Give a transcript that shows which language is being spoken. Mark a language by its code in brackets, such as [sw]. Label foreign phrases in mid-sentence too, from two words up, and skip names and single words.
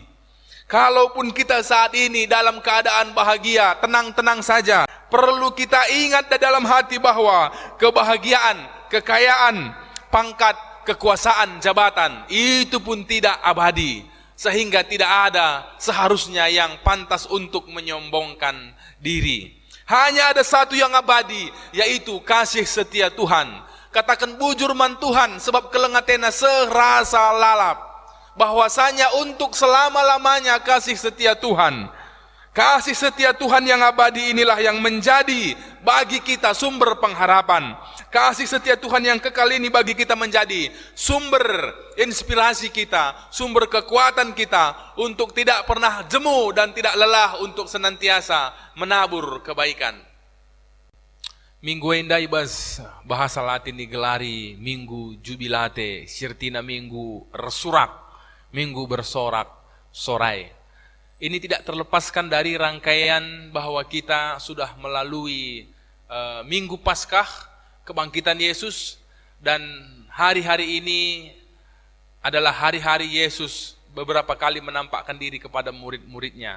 [id] Kalaupun kita saat ini dalam keadaan bahagia, tenang-tenang saja, perlu kita ingat dalam hati bahwa kebahagiaan, kekayaan, pangkat, kekuasaan, jabatan, itu pun tidak abadi. Sehingga tidak ada seharusnya yang pantas untuk menyombongkan diri. Hanya ada satu yang abadi, yaitu kasih setia Tuhan. [btx] Katakan bujur man Tuhan, sebab kelengatena serasa lalap. [id] Bahwasanya untuk selama-lamanya kasih setia Tuhan. Kasih setia Tuhan yang abadi inilah yang menjadi bagi kita sumber pengharapan. Kasih setia Tuhan yang kekal ini bagi kita menjadi sumber inspirasi kita, sumber kekuatan kita untuk tidak pernah jemu dan tidak lelah untuk senantiasa menabur kebaikan. [btx] Minggu enda ibas bahasa Latin digelari Minggu Jubilate, sirtina Minggu Resurak, Minggu Bersorak Sorai. [id] Ini tidak terlepaskan dari rangkaian bahwa kita sudah melalui Minggu Paskah, kebangkitan Yesus, dan hari-hari ini adalah hari-hari Yesus beberapa kali menampakkan diri kepada murid-muridnya.